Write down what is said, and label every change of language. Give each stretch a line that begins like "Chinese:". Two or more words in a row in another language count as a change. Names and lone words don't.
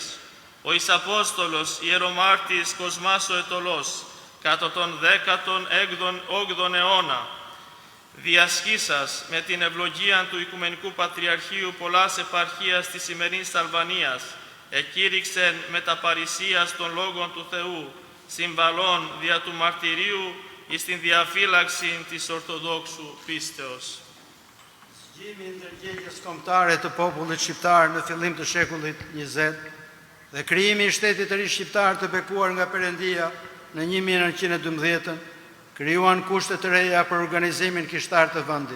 Greek: Ο Ισαπόστολος ιερομάρτης Κοσμάς ο Ετωλός, κατά τον 18ο αιώνα, διασχίσας με την ευλογία του Οικουμενικού Πατριαρχείου πολλάς επαρχίας της σημερινής Αλβανίας, εκήρυξεν με τα παρησίας των λόγων του Θεού, συμβαλών δια του μαρτυρίου εις την διαφύλαξη της Ορθοδόξου πίστεως.
Albanian: Zgjimi i ndërgjegjës kombëtare të popullit shqiptar në fillim të shekullit 20 dhe krijimi i shtetit të ri shqiptar të bekuar nga Perëndia në 1912 krijuan kushte të reja për organizimin kishtar të vendit.